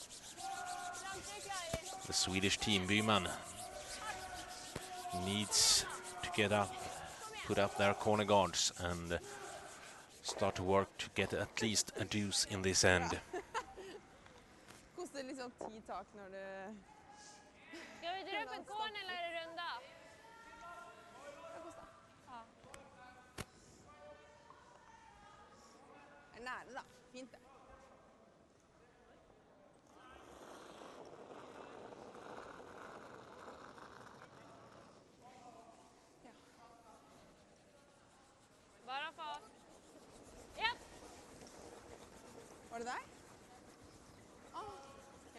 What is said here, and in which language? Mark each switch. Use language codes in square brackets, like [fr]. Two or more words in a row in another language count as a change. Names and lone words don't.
[en] the Swedish team, Byman, needs to get up, put up their corner guards and start to work to get at least a deuce in this end. [no] Koster liksom 10 tak når det... [sv] Ska vi dra upp en korn eller runda? [no] Hva koster? Ja. Det er nære da. Fint det. [sv] Bara fart. Ja! Var det der? Åh, ja.